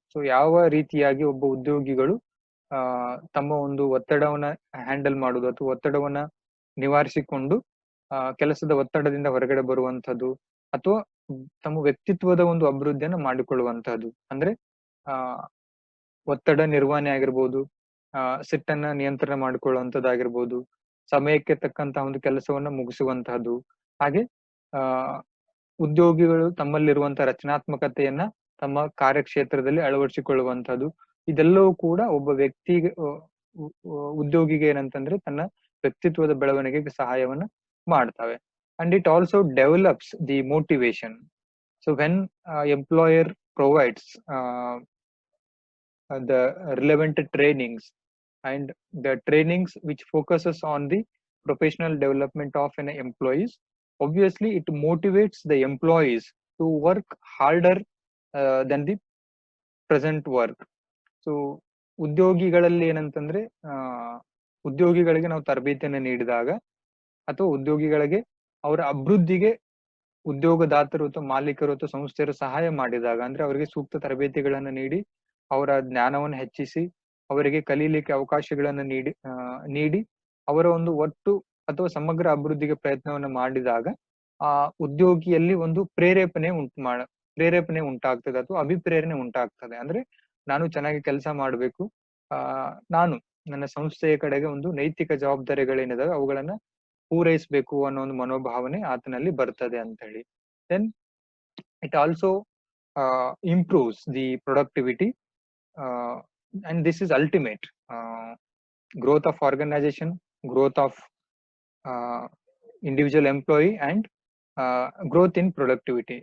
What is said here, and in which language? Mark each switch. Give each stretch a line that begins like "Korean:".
Kannada: So ಯಾವ ರೀತಿಯಾಗಿ ಒಬ್ಬ ಉದ್ಯೋಗಿಗಳು ತಮ್ಮ ಒಂದು ಒತ್ತಡವನ್ನ ಹ್ಯಾಂಡಲ್ ಮಾಡುವುದು ಅಥವಾ ಒತ್ತಡವನ್ನ ನಿವಾರಿಸಿಕೊಂಡು ಕೆಲಸದ ಒತ್ತಡದಿಂದ ಹೊರಗಡೆ ಬರುವಂತದ್ದು, ಅಥವಾ ತಮ್ಮ ವ್ಯಕ್ತಿತ್ವದ ಒಂದು ಅಭಿವೃದ್ಧಿಯನ್ನ ಮಾಡಿಕೊಳ್ಳುವಂತಹದ್ದು. ಅಂದ್ರೆ ಒತ್ತಡ ನಿರ್ವಹಣೆ ಆಗಿರ್ಬೋದು, ಸಿಟ್ಟನ್ನ ನಿಯಂತ್ರಣ ಮಾಡಿಕೊಳ್ಳುವಂತದ್ದಾಗಿರ್ಬೋದು, ಸಮಯಕ್ಕೆ ತಕ್ಕಂತಹ ಒಂದು ಕೆಲಸವನ್ನ ಮುಗಿಸುವಂತಹದ್ದು, ಹಾಗೆ ಉದ್ಯೋಗಿಗಳು ತಮ್ಮಲ್ಲಿರುವಂತಹ ರಚನಾತ್ಮಕತೆಯನ್ನ ತಮ್ಮ ಕಾರ್ಯಕ್ಷೇತ್ರದಲ್ಲಿ ಅಳವಡಿಸಿಕೊಳ್ಳುವಂತಹದ್ದು. ಇದೆಲ್ಲವೂ ಕೂಡ ಒಬ್ಬ ವ್ಯಕ್ತಿಗೆ, ಉದ್ಯೋಗಿಗೆ ಏನಂತಂದ್ರೆ ತನ್ನ ವ್ಯಕ್ತಿತ್ವದ ಬೆಳವಣಿಗೆಗೆ ಸಹಾಯವನ್ನ ಮಾಡ್ತವೆ.
English: And it also develops the motivation. So when employer provides the relevant trainings, and the trainings which focuses on the professional development of an employees, obviously it motivates the employees to work harder than the present work.
Kannada: So ಉದ್ಯೋಗಿಗಳಲ್ಲಿ ಏನಂತಂದ್ರೆ, ಉದ್ಯೋಗಿಗಳಿಗೆ ನಾವು ತರಬೇತಿಯನ್ನು ನೀಡಿದಾಗ ಅಥವಾ ಉದ್ಯೋಗಿಗಳಿಗೆ ಅವರ ಅಭಿವೃದ್ಧಿಗೆ ಉದ್ಯೋಗದಾತರು ಅಥವಾ ಮಾಲೀಕರು ಅಥವಾ ಸಂಸ್ಥೆಯರು ಸಹಾಯ ಮಾಡಿದಾಗ, ಅಂದ್ರೆ ಅವರಿಗೆ ಸೂಕ್ತ ತರಬೇತಿಗಳನ್ನು ನೀಡಿ, ಅವರ ಜ್ಞಾನವನ್ನು ಹೆಚ್ಚಿಸಿ, ಅವರಿಗೆ ಕಲೀಲಿಕ್ಕೆ ಅವಕಾಶಗಳನ್ನು ನೀಡಿ ಅವರ ಒಂದು ಒಟ್ಟು ಅಥವಾ ಸಮಗ್ರ ಅಭಿವೃದ್ಧಿಗೆ ಪ್ರಯತ್ನವನ್ನು ಮಾಡಿದಾಗ ಆ ಉದ್ಯೋಗಿಯಲ್ಲಿ ಒಂದು ಪ್ರೇರೇಪಣೆ ಉಂಟಾಗ್ತದೆ ಅಥವಾ ಅಭಿಪ್ರೇರಣೆ ಉಂಟಾಗ್ತದೆ. ಅಂದ್ರೆ ನಾನು ಚೆನ್ನಾಗಿ ಕೆಲಸ ಮಾಡಬೇಕು, ನಾನು ನನ್ನ ಸಂಸ್ಥೆಯ ಕಡೆಗೆ ಒಂದು ನೈತಿಕ ಜವಾಬ್ದಾರಿಗಳೇನಿದಾವೆ ಅವುಗಳನ್ನ ಪೂರೈಸಬೇಕು ಅನ್ನೋ ಒಂದು ಮನೋಭಾವನೆ ಆತನಲ್ಲಿ ಬರ್ತದೆ ಅಂತ ಹೇಳಿ.
English: Then it also improves the productivity, and this is ultimate growth of organization, growth of individual employee, and growth in productivity.